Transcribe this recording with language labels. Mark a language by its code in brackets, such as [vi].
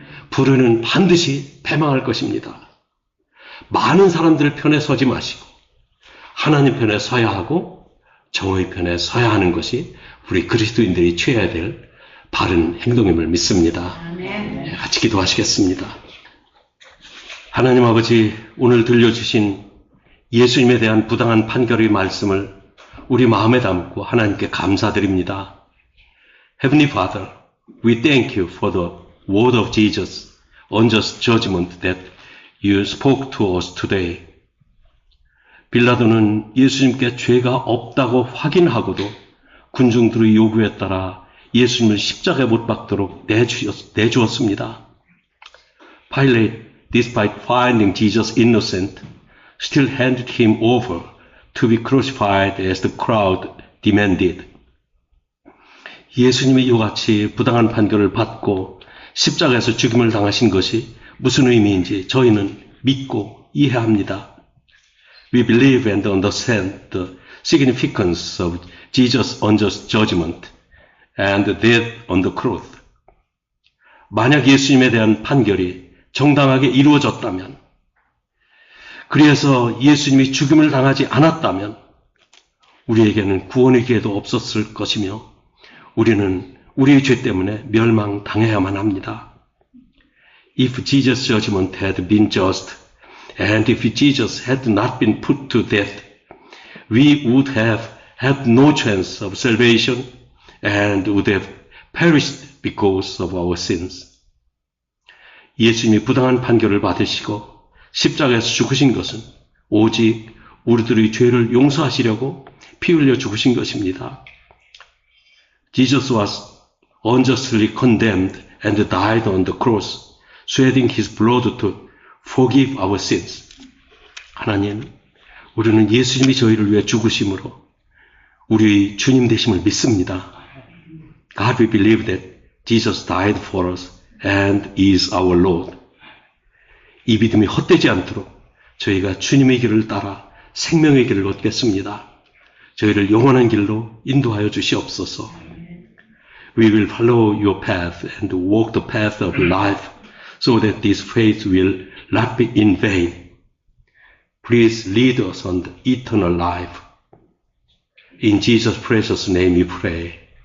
[ko] 불의는 반드시 패망할 것입니다. 많은 사람들 편에 서지 마시고 하나님 편에 서야 하고 정의 편에 서야 하는 것이 우리 그리스도인들이 취해야 될 바른 행동임을 믿습니다. 같이 기도하시겠습니다. 하나님 아버지, 오늘 들려주신 예수님에 대한 부당한 판결의 말씀을 우리 마음에 담고 하나님께 감사드립니다. [en] Heavenly Father, we thank you for the word of Jesus, unjust judgment that you spoke to us today. [ko] 빌라도는 예수님께 죄가 없다고 확인하고도 군중들의 요구에 따라 예수님을 십자가에 못 박도록 내주었습니다. [en] Pilate, despite finding Jesus innocent, still handed him over to be crucified as the crowd demanded. [ko] 예수님이 이같이 부당한 판결을 받고 십자가에서 죽임을 당하신 것이 무슨 의미인지 저희는 믿고 이해합니다. [en] We believe and understand the significance of Jesus' unjust judgment and death on the cross. [ko] 만약 예수님에 대한 판결이 정당하게 이루어졌다면, 그래서 예수님이 죽임을 당하지 않았다면 우리에게는 구원의 기회도 없었을 것이며 우리는 우리의 죄 때문에 멸망당해야만 합니다. [en] If Jesus' judgment had been just, and if Jesus had not been put to death, we would have had no chance of salvation and would have perished because of our sins. [ko] 예수님이 부당한 판결을 받으시고 십자가에서 죽으신 것은 오직 우리들의 죄를 용서하시려고 피 흘려 죽으신 것입니다. [en] Jesus was unjustly condemned and died on the cross, shedding his blood to forgive our sins. [ko] 하나님, 우리는 예수님이 저희를 위해 죽으심으로 우리 주님 되심을 믿습니다. [en] God, we believe that Jesus died for us and is our Lord. [ko] 이 믿음이 헛되지 않도록 저희가 주님의 길을 따라 생명의 길을 얻겠습니다. 저희를 영원한 길로 인도하여 주시옵소서. [en] We will follow your path and walk the path of life so that this faith will not be in vain. Please lead us on the eternal life. In Jesus' precious name we pray.